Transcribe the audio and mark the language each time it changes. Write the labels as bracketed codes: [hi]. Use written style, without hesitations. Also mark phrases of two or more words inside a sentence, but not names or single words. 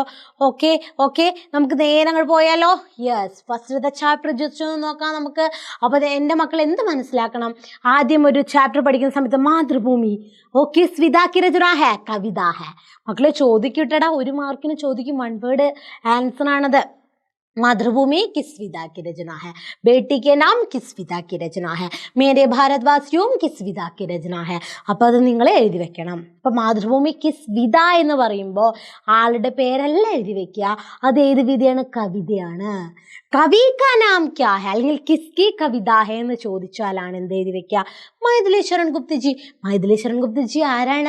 [ml] ഓക്കെ നമുക്ക് നേരെ അങ്ങോട്ട് പോയാലോ? യെസ്, ഫസ്റ്റത്തെ ചാപ്റ്റർ ജസ്റ്റ് ഒന്ന് നോക്കാം നമുക്ക്. അപ്പോൾ എൻ്റെ മക്കൾ എന്ത് മനസ്സിലാക്കണം? ആദ്യം ഒരു ചാപ്റ്റർ പഠിക്കുന്ന സമയത്ത് മാതൃഭൂമി, ഓക്കെ, [hi] स्विताकी रचना है, कविता है. [ml] മക്കളെ ചോദിക്കട്ടടാ, 1 മാർക്കിന് ചോദിക്കും, [en] 1 word answer [ml] ആണത്. [hi] मातृभूमि किस विधा की रचना है, बेटी के नाम किस विधा की रचना है, मेरे भारतवासियों किस विधा की रचना है. [ml] അപ്പോൾ അത് നിങ്ങൾ എഴുതി വെക്കണം. അപ്പോൾ മാതൃഭൂമി [hi] किस विधा [ml] എന്ന് പറയുമ്പോൾ ആളുടെ പേരല്ല എഴുതി വെക്കുക, അത് ഏത് വിധയാണ്? കവിതയാണ്. [hi] कवि का नाम क्या है അല്ലെങ്കിൽ किसकी कविता है [ml] എന്ന് ചോദിച്ചാലാണ് എന്ത് എഴുതി വെക്കുക? മൈഥിലി ശരൺ ഗുപ്തജി. മൈഥിലി ശരൺ ഗുപ്തജി ആരാണ്?